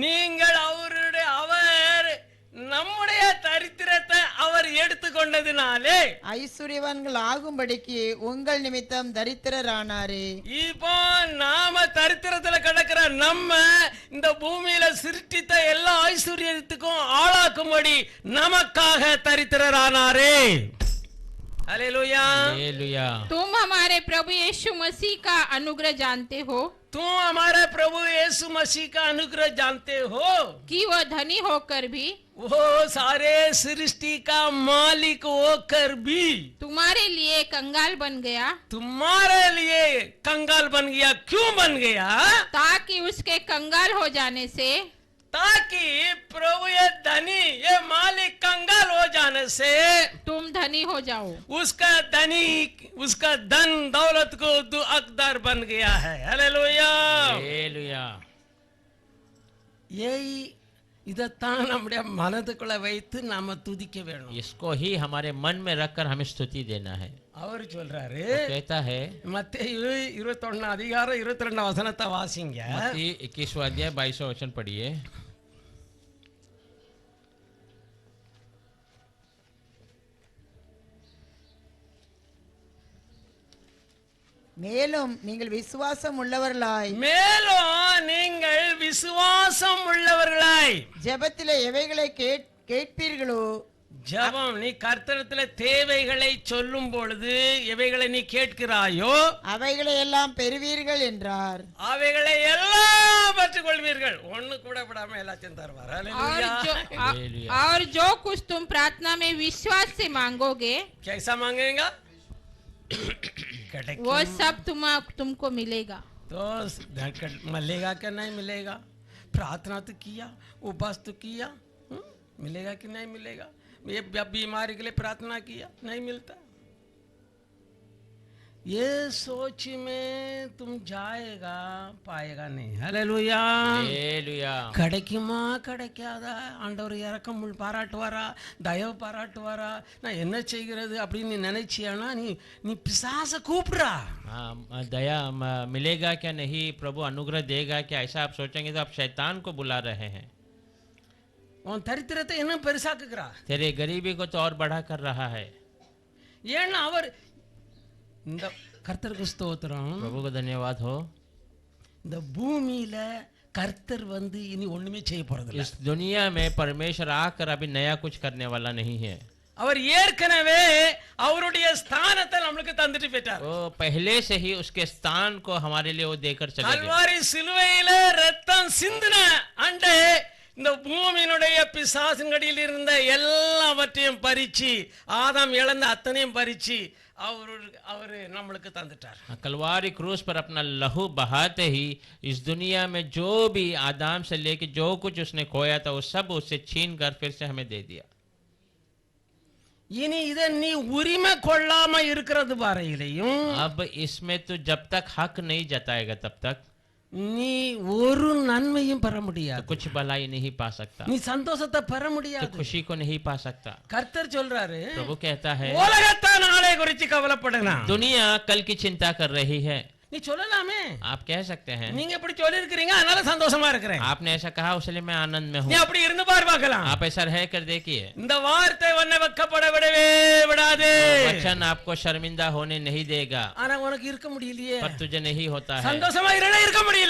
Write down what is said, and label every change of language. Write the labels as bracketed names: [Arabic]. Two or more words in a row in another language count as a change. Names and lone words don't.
[Tamil] அவர் நம்முடைய தரித்திரத்தை அவர் எடுத்துக்கொண்டதினாலே ஐஸ்வர்யவான்கள் ஆகும்படிக்கு உங்கள் நிமித்தம் தரித்திரரானாரே. இப்போ நாம தரித்திரத்துல கிடக்கிற நம்ம இந்த பூமியில சிருஷ்டித்த எல்லா ஐஸ்வர்யத்துக்கும் ஆளாக்கும்படி நமக்காக தரித்திரரானாரே. [Hindi] हालेलुया। हालेलुया। तुम हमारे प्रभु यीशु मसीह का अनुग्रह जानते हो तुम हमारे प्रभु यीशु मसीह का अनुग्रह जानते हो कि वह धनी होकर भी वो सारे सृष्टि का मालिक होकर भी तुम्हारे लिए कंगाल बन गया, तुम्हारे लिए कंगाल बन गया। क्यों बन गया? ताकि उसके कंगाल हो जाने से ताकि प्रभु ये धनी ये मालिक कंगाल हो जाने से तुम धनी हो जाओ। उसका धनी उसका धन दौलत को हकदार बन गया है। हालेलुया। हालेलुया। [Tamil] यही இதைத்தான் நம்முடைய மனதுக்குள்ள வைத்து நாம துதிக்க வேணும். [Hindi] इसको ही हमारे मन में रखकर हमें स्तुति देना है। [Tamil] அவர் சொல்றாரு, [Hindi] कहता है [Tamil] மத்தேயு 21 அதிகாரம் 22 வசனத்தை வாசிங்க. [Hindi] मत्ती 21वां अध्याय 22वां वचन पढ़िए। [Tamil] மேலும் நீங்கள் விசுவாசம் உள்ளவர்களாய் மேலும் நீங்கள் விசுவாசம் உள்ளவர்களாய் ஜெபத்திலே எவைகளை கேட்பீர்களோ ஜெபம் நீ கர்த்தரிடத்தில் தேவைகளை சொல்லும் பொழுது எவைகளை நீ கேட்கிறாயோ அவைகளை எல்லாம் பெறுவீர்கள் என்றார். அவைகளை எல்லாம் பெற்றுக் கொள்வீர்கள். ஒண்ணு கூட விடாம எல்லாத்தையும் தருவார். [Hindi] और जो कुछ तुम प्रार्थना में विश्वास से मांगोगे कैसा मांगेगा? वो सब तुमको मिलेगा। तो मिलेगा क्या नहीं मिलेगा? प्रार्थना तो किया, उपवास तो किया, मिलेगा कि नहीं मिलेगा? ये बीमारी के लिए प्रार्थना किया, नहीं मिलता। ये सोच में तुम जाएगा पाएगा नहीं। हालेलुया। हालेलुया। [Tamil] கிடைக்குமா கிடைக்காதா, ஆண்டவர் இரக்கம் பாராட்டுவாரா, தயவு பாராட்டுவாரா, நான் என்ன செய்கிறது அப்படின்னு நீ நினைச்சியானா நீ பிசாச கூப்பிடுறா. [Hindi] दया मिलेगा क्या नहीं, प्रभु अनुग्रह देगा क्या, ऐसा आप सोचेंगे तो आप शैतान को बुला रहे हैं। [Tamil] உன் தரித்திரத்தை என்ன பெருசாக்குகிறா. [Hindi] तेरे गरीबी को तो और बढ़ा कर रहा है। [Tamil] ஏன்னா அவர் இந்த கர்த்தருக்கு ஸ்தோத்திரம். [Hindi] प्रभु को धन्यवाद हो। [Tamil] இந்த பூமியில கர்த்தர் வந்து இனி ஒண்ணுமே செய்ய போறது இல்ல. [Hindi] इस दुनिया में परमेश्वर आकर अभी नया कुछ करने वाला नहीं है। [Tamil] அவர் ஏற்கனவே அவருடைய ஸ்தானத்தை நமக்கு தந்துட்டு போயிட்டார். [Hindi] वो पहले से ही उसके स्थान को हमारे लिए वो देकर चले गए। [Tamil] கல்வாரி சிலுவையில ரத்தம் சிந்தின அண்டே இந்த பூமியினுடைய பிசாசின்கடியில் இருந்த எல்லாவற்றையும் பறிச்சு ஆதாம் இழந்த அத்தனையும் பறிச்சு அவரு நம்மளுக்கு தந்துட்டார். [Hindi] कलवारी क्रूस पर अपना लहू बहाते ही इस दुनिया में जो भी आदाम से लेके जो कुछ उसने खोया था वो सब उससे छीन कर फिर से हमें दे दिया। [Tamil] இனி இத நீ உரிமை கொள்ளாம இருக்கிறது வரையிலையும் [Hindi] अब इसमें तो जब तक हक नहीं जताएगा तब तक [Tamil] நீ ஒரு நன்மையும் பெற [Hindi] तो [Tamil] முடியாது. [Hindi] कुछ भलाई नहीं पा सकता, [Tamil] நீ சந்தோஷத்தை பெற [Hindi] तो [Tamil] முடியாது. [Hindi] खुशी को नहीं पा सकता। [Tamil] கர்த்தர் சொல்றாரு, [Hindi] प्रभु कहता है [Tamil] உலகத்தை நாளை குறித்து கவலைப்படுங்க. [Hindi] दुनिया कल की चिंता कर रही है। [Tamil] நீ சொல்லலாமே, [Hindi] आप कह सकते हैं, [Tamil] நீங்க இப்படி சொல்லி இருக்கிறீங்க அதனால சந்தோஷமா இருக்கிறேன். [Hindi] आपने ऐसा कहा इसलिए मैं आनंद में [Tamil] நீ [Hindi] हूँ। [Tamil] அப்படி இருந்து பார் பார்க்கலாம். [Hindi] आप ऐसा रह कर देखिए, [Tamil] இந்த வார்த்தை உன்னை வெட்கப்பட விடவே விடாது. [Hindi] वचन आपको शर्मिंदा होने नहीं देगा। [Tamil] ஆனா உனக்கு இருக்க முடியலையே, [Hindi] पर तुझे नहीं होता है। [Tamil] சந்தோஷமா இருக்க முடியல.